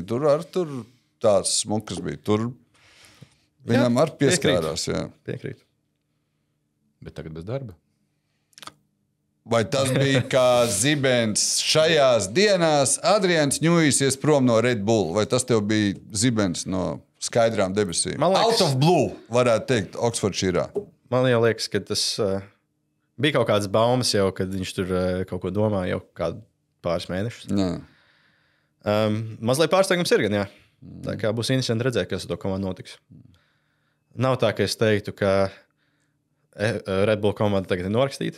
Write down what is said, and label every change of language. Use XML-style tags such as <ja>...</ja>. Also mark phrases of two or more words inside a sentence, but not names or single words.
<lv>Tur tāds smukas bija. Tur viņam ar pieskārās. Jā. Piekrīt. Bet tagad bez darba. Vai tas bija kā zibens šajās dienās? Adrians Ņujs ies prom no Red Bull. Vai tas tev bija zibens no skaidrām debesīm? Man liekas-</lv> <en>Out of blue,</en> <lv>varētu teikt, Oksfordšīrā. Man jau liekas, ka tas bija kaut kādas baumas jau, kad viņš tur kaut ko domāja jau kādu pāris mēnešus. Jā. Mazliet pārsteigums ir gan, jā. Tā kā būs interesanti redzēt, kas ar to komandu notiks. Nav tā, ka es teiktu, ka Red Bull komanda tagad ir norakstīta.</lv>